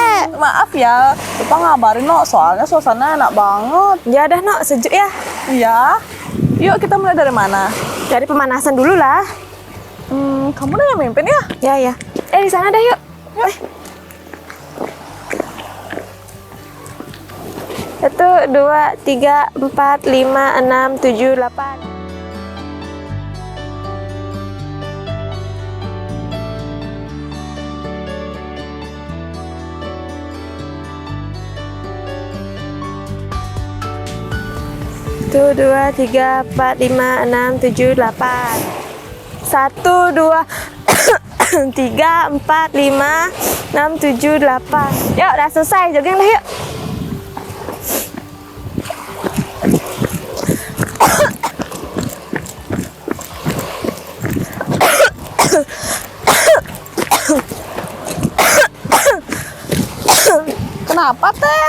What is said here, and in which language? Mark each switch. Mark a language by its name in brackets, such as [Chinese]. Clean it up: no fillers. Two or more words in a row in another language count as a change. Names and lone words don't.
[Indonesian] Maaf ya, lupa ngabarin, no. Soalnya suasana enak banget. Ya dah, no, sejuk ya. Iya. Yuk, kita mulai dari mana? Dari pemanasan dulu lah. Kamu udah yang mimpin ya? Ya. Di sana dah yuk. Satu, dua, tiga, empat, lima, enam, tujuh, delapan. Satu, dua, tiga, empat, lima, enam, tujuh, delapan. Satu, dua, tiga, empat, lima, enam, tujuh, delapan. Yuk, udah selesai. Jogging dah yuk. Kenapa, Ter?